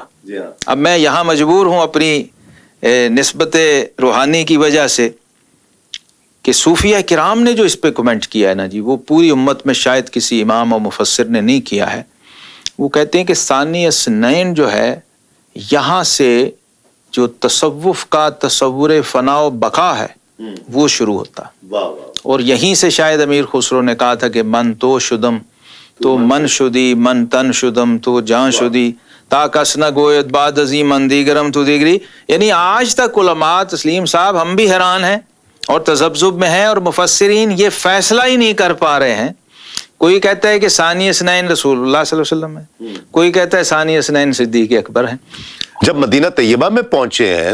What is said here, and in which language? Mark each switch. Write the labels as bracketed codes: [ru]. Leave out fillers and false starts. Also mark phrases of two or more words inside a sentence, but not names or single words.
[ur] اب میں یہاں مجبور ہوں اپنی نسبت روحانی کی وجہ سے کہ صوفیہ کرام نے جو اس پہ کمنٹ کیا ہے نا جی وہ پوری امت میں شاید کسی امام اور مفسر نے نہیں کیا ہے۔ وہ کہتے ہیں کہ [ar] ثانی اثنین [ur] جو ہے یہاں سے جو تصوف کا تصور فنا و بقا ہے وہ شروع ہوتا ہے، اور یہیں سے شاید امیر خسرو نے کہا تھا کہ [fa] من تو شدم تو من شدی، من تن شدم تو جان شدی، تا کس نہ گوید بعد ازی من دیگرم تو دیگری۔ [ur] یعنی آج تک علماء تسلیم صاحب ہم بھی حیران ہیں اور تذبذب میں ہیں، اور مفسرین یہ فیصلہ ہی نہیں کر پا رہے ہیں۔ کوئی کہتا ہے کہ [ar] ثانی اثنین [ur] رسول اللہ صلی اللہ علیہ وسلم ہے، کوئی کہتا ہے [ar] ثانی اثنین [ur] صدیق اکبر ہیں۔ جب مدینہ طیبہ میں پہنچے ہیں